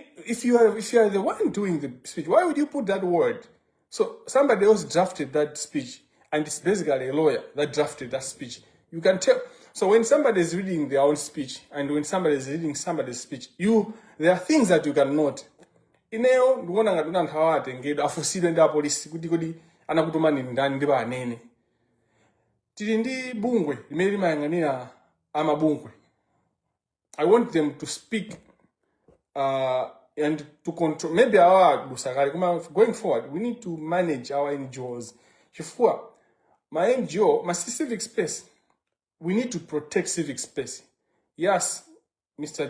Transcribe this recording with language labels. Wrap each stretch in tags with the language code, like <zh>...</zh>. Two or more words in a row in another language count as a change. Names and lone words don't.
<en>If you are the one doing the speech, why would you put that word? So somebody else drafted that speech, and it's basically a lawyer that drafted that speech. You can tell. So when somebody is reading their own speech, and when somebody is reading somebody's speech, there are things that you can note.</en> <ny>Ineo ndikuona ngati anthu awatengedwa afusidwe ndi apolisi kuti anakutumani ndani ndi banene. Tili ndi bungwe limene limayang'anira amabungwe.</ny> <en>I want them to speak and to control, maybe our going forward, we need to manage our NGOs. My NGO, my civic space, we need to protect civic space. Yes, Mr.</en>